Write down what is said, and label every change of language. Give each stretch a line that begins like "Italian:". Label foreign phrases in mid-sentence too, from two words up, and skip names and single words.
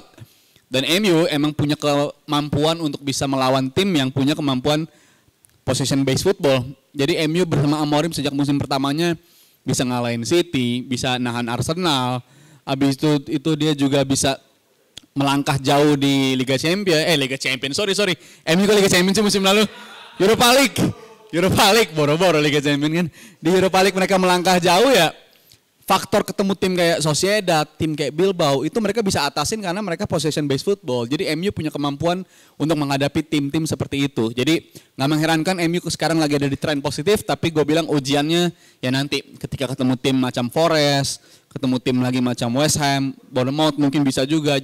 Indonesian: Dan MU emang punya kemampuan untuk bisa melawan tim yang punya kemampuan
English: possession based football.
Indonesian: Jadi MU bersama Amorim sejak musim pertamanya bisa ngalahin City, bisa nahan Arsenal. Habis itu dia juga bisa melangkah jauh di Liga Champions. Sorry. MU ke Liga Champions musim lalu. Europa League, boro-boro Liga Champions kan. Di Europa League mereka melangkah jauh ya. Faktor ketemu tim kayak Sociedad, tim kayak Bilbao, itu mereka bisa atasin karena mereka
English: possession based football.
Indonesian: Jadi MU punya kemampuan untuk menghadapi tim-tim seperti itu. Jadi nggak mengherankan MU sekarang lagi ada di tren positif, tapi gue bilang ujiannya ya nanti ketika ketemu tim macam Forest, ketemu tim lagi macam West Ham, Bournemouth mungkin bisa juga.